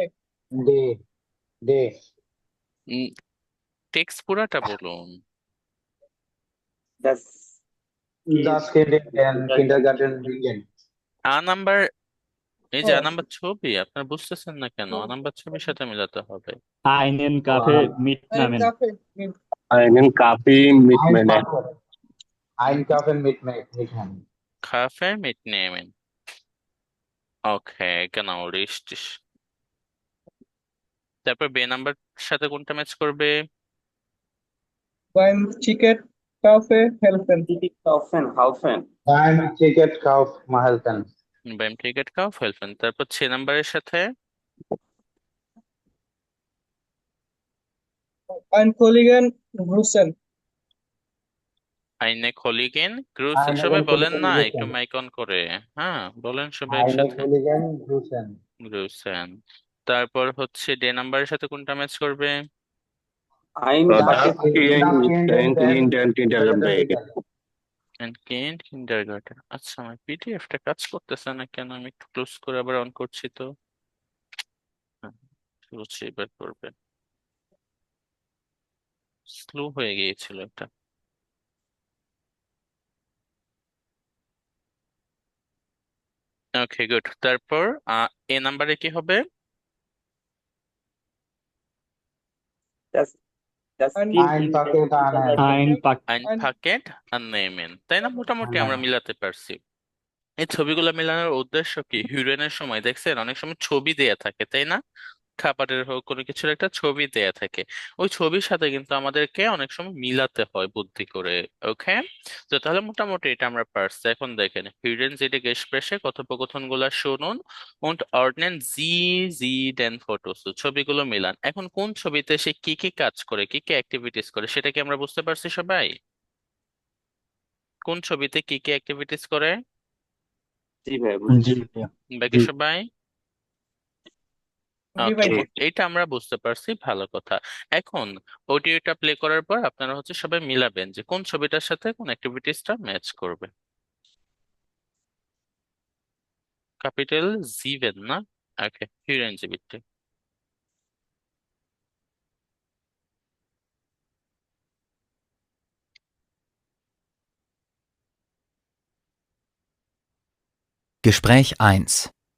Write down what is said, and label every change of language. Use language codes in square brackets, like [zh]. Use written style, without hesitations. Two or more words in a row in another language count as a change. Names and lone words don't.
[bn] ডে। ডে। টেক্সট পুরাটা বলুন। [de] Das Das Kind in Kindergarten bringen. [bn] আ নাম্বার, এই যে আ ও নাম্বার ছবি আপনারা বুঝতেছেন না কেন? আ নাম্বার ছবির সাথে মিলাতে হবে। [de] Einen Kaffee Oh, ein mitnehmen. Kaffee mit einen Kaffee mitnehmen. Ein Kaffee mitnehmen. Kaffee mitnehmen. [bn] ওকে, [de] genau richtig। [bn] তারপর বে নাম্বার সাথে কোনটা ম্যাচ করবে? [de] beim Ticket Kaffee helfen. Ticket kaufen, kaufen. Beim Ticket Kauf helfen. Beim Ticket Kauf helfen. [bn] তারপর ছে নাম্বারের সাথে [de] Ein Kollegen grüßen. Einen Kollegen grüßen, [bn] সবাই [de] Einen [bn] বলেন [de] Kollegen [bn] না একটু [de] grüßen. [bn] মাইক অন করে। হ্যাঁ, বলেন সবাই [de] Eine [bn] একসাথে। [de] Kollegin grüßen. [bn] গ্রুসেন। তারপর হচ্ছে ডে নাম্বারের সাথে কোনটা ম্যাচ করবে? [de] Ein Das Das Kind Kind in in den Kindergarten Kindergarten. bringen. [bn] এন্ড [de] Kind Kindergarten. [bn] আচ্ছা, আমার পিডিএফটা কাজ করতেছে না কেন? আমি একটু ক্লোজ করে আবার অন করছি তো। হ্যাঁ, বুঝছি, এবার করবে। স্লো হয়ে গিয়েছিল এটা। ওকে, গুড। তারপর এ নাম্বারে কি হবে? [de] Das Das Ein Kind in den Paket Kindergarten. Ein Pack. আইন ein Paket an nehmen, [bn] তাই না? মোটামুটি আমরা মিলাতে পারছি। এই ছবিগুলো মেলানোর উদ্দেশ্য কি? হিরোইনের সময় দেখছেন অনেক সময় ছবি দেয়া থাকে, তাই না? খাবারের হোক কোনো কিছুর একটা ছবি দেয়া থাকে। ওই ছবির সাথে কিন্তু আমাদেরকে অনেক সময় মিলাতে হয় বুদ্ধি করে। ওকে, তো তাহলে মোটামুটি এটা আমরা পারছি। এখন দেখেন, হিডেন যেটা গেস্প্রেসে কথোপকথন গুলা শুনুন [de] und ordnen Sie sie den Fotos, [bn] তো ছবিগুলো মিলান। এখন কোন ছবিতে সে কি কি কাজ করে, কি কি অ্যাক্টিভিটিস করে সেটা কি আমরা বুঝতে পারছি সবাই? কোন ছবিতে কি কি অ্যাক্টিভিটিস করে? জি ভাই বুঝছি। জি ভাইয়া। বাকি জি। সবাই? জি ওকে, ভাই। এইটা আমরা বুঝতে পারছি, ভালো কথা। এখন অডিওটা প্লে করার পর আপনারা হচ্ছে সবাই মিলাবেন যে কোন ছবিটার সাথে কোন অ্যাক্টিভিটিসটা ম্যাচ করবে। [de] Kapitel 7, ne? Okay, hören Sie bitte. Gespräch 1.